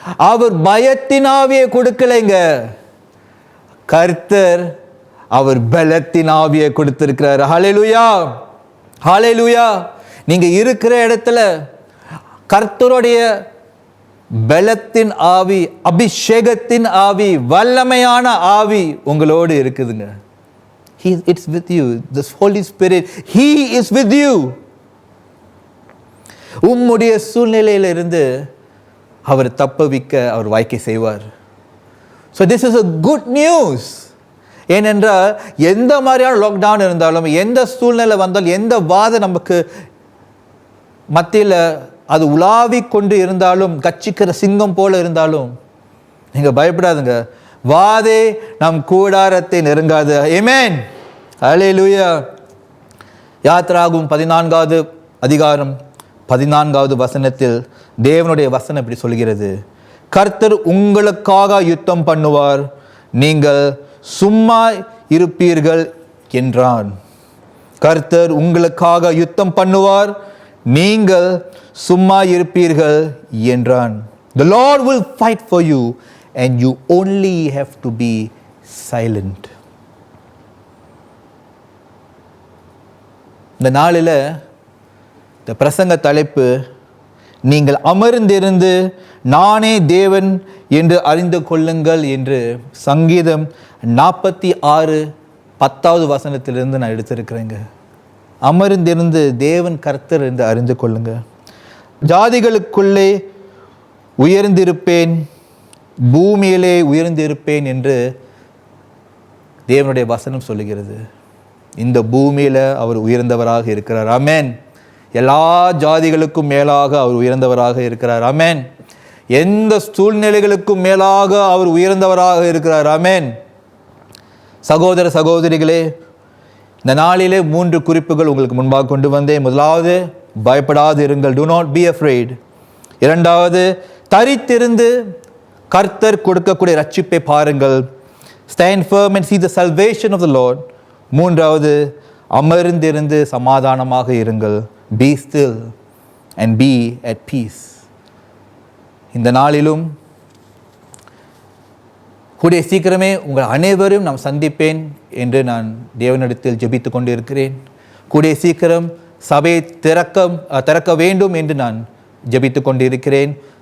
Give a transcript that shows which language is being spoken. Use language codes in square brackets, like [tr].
[ta] அவர் பயத்தின் ஆவியை கொடுக்கலைங்க, கர்த்தர் அவர் பலத்தின் ஆவியை கொடுத்திருக்கிறார். ஹல்லேலூயா, ஹல்லேலூயா. நீங்க இருக்கிற இடத்துல கர்த்தருடைய பலத்தின் ஆவி, அபிஷேகத்தின் ஆவி, வல்லமையான ஆவி உங்களோடு இருக்குதுங்க. [en] It's with you. This Holy Spirit, He is with you. [ta] உம்முடைய சூழ்நிலையிலிருந்து அவர் தப்புவிக்க அவர் வாய்க்கை செய்வார். [en] So this is a good news. [ta] ஏனென்றால் எந்த மாதிரியான லாக்டவுன் இருந்தாலும், எந்த சூழ்நிலை வந்தாலும், எந்த வாதம் நமக்கு மத்தியில் அது உலாவி கொண்டு இருந்தாலும், கட்சிக்கிற சிங்கம் போல இருந்தாலும் நீங்க பயப்படாதுங்க. வாதே நம் கூடாரத்தை நெருங்காது. ஆமென். ஹல்லேலூயா. யாத்ராகும் 14வது அதிகாரம் 14வது வசனத்தில் தேவனுடைய வசனம் இப்படி சொல்கிறது. கர்த்தர் உங்களுக்காக யுத்தம் பண்ணுவார், நீங்கள் சும்மா இருப்பீர்கள் என்றான். கர்த்தர் உங்களுக்காக யுத்தம் பண்ணுவார், நீங்கள் சும்மா இருப்பீர்கள் என்றான். [en] The Lord will fight for you and you only have to be silent. [ta] இந்த நாளில் இந்த பிரசங்க தலைப்பு, நீங்கள் அமர்ந்திருந்து நானே தேவன் என்று அறிந்து கொள்ளுங்கள் என்று சங்கீதம் 46:10வது வசனத்திலிருந்து நான் எடுத்திருக்கிறேங்க. அமர்ந்திருந்து தேவன் கர்த்தர் என்று அறிந்து கொள்ளுங்க. ஜாதிகளுக்குள்ளே உயர்ந்திருப்பேன், பூமியிலே உயர்ந்திருப்பேன் என்று தேவனுடைய வசனம் சொல்லுகிறது. இந்த பூமியில் அவர் உயர்ந்தவராக இருக்கிறார். ஆமென். எல்லா ஜாதிகளுக்கும் மேலாக அவர் உயர்ந்தவராக இருக்கிறார். ஆமென். எந்த சூழ்நிலைகளுக்கும் மேலாக அவர் உயர்ந்தவராக இருக்கிறார். ஆமென். சகோதர சகோதரிகளே, இந்த நாளிலே 3 குறிப்புகள் உங்களுக்கு முன்பாக கொண்டு வந்தேன். முதலாவது, பயப்படாது இருங்கள், [en] do not be afraid. [ta] இரண்டாவது, தரித்திருந்து கர்த்தர் கொடுக்கக்கூடிய ரட்சிப்பை பாருங்கள், [en] stand firm and see the salvation of the Lord. [ta] மூன்றாவது, அமர்ந்திருந்து சமாதானமாக இருங்கள், [en] be still and be at peace. [ta] இந்த நாளிலும் கூடிய சீக்கிரமே உங்கள் அனைவரும் நான் சந்திப்பேன் என்று நான் தேவனிடத்தில் ஜெபித்து கொண்டு இருக்கிறேன். கூடிய சீக்கிரம் சபையை திறக்க வேண்டும் என்று நான் ஜெபித்து கொண்டு இருக்கிறேன்.